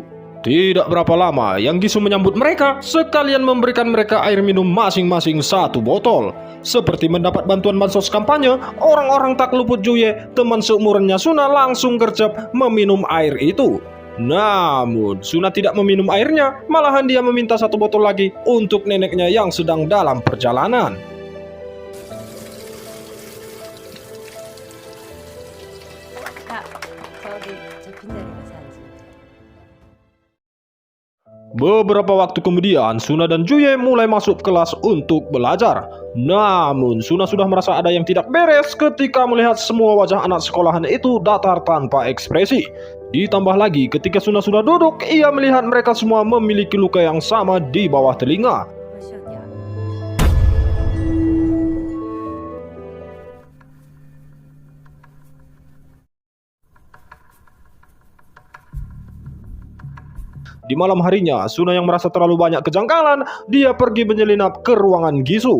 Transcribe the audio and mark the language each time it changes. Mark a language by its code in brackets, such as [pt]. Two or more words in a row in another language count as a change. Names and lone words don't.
[id] Tidak berapa lama, Yang Gisu menyambut mereka, sekalian memberikan mereka air minum masing-masing 1 botol. Seperti mendapat bantuan bansos kampanye, orang-orang tak luput Juye, teman seumurannya Suna langsung gercep meminum air itu. Namun, Suna tidak meminum airnya, malahan dia meminta 1 botol lagi untuk neneknya yang sedang dalam perjalanan. [ko] 아, 저기 저 빈자리가 사야지. [id] Beberapa waktu kemudian, Suna dan Juye mulai masuk kelas untuk belajar. Namun, Suna sudah merasa ada yang tidak beres ketika melihat semua wajah anak sekolahan itu datar tanpa ekspresi. Ditambah lagi, ketika Suna sudah duduk, ia melihat mereka semua memiliki luka yang sama di bawah telinga. [ko] 그것이 어디야? [id] Di malam harinya, Suna yang merasa terlalu banyak kejanggalan, dia pergi menyelinap ke ruangan Gisu.